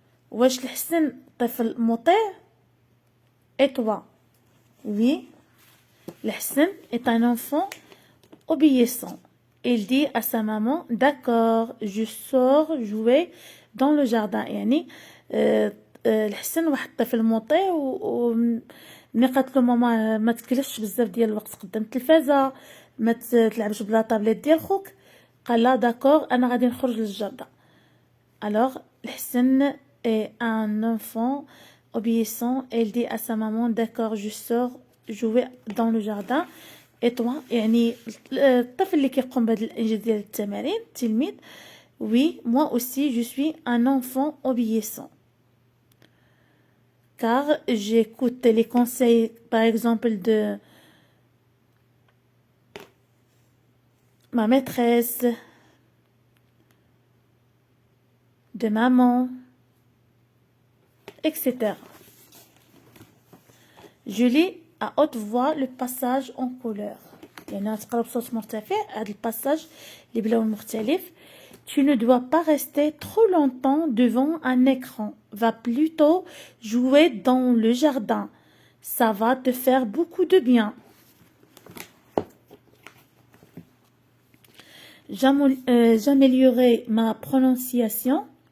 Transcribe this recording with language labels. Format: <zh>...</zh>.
<ar>واش الحسن طفل مطيع?</ar> <fr>Et toi? Oui, الحسن est un enfant obéissant. Il dit à sa maman, d'accord, je sors jouer dans le jardin.</fr> <ar>يعني الحسن واحد الطفل مطيع ملي قالت له ماما ما تكلفش بزاف ديال الوقت قدام التلفازه، ما تلعبش بلا طابليت ديال خوك، قال لا داكور انا غادي نخرج للجردة.</ar> <fr>Alors الحسن est un enfant obéissant. Elle dit à sa maman, d'accord, je sors jouer dans le jardin. Et toi,</fr> <ar>يعني الطفل اللي كيقوم بهذا الانجاز ديال التمارين التلميذ.</ar> <fr>Oui, moi aussi je suis un enfant obéissant. Car j'écoute les conseils, par exemple, de ma maîtresse, de maman, etc. Je lis à haute voix le passage en couleur.</fr> <ar>يعني تقرا بصوت مرتفع هذا الباساج اللي بلون مختلف.</ar> <fr>Tu ne dois pas rester trop longtemps devant un écran. Va plutôt jouer dans le jardin. Ça va te faire beaucoup de bien. J'améliorerai ma prononciation.</fr>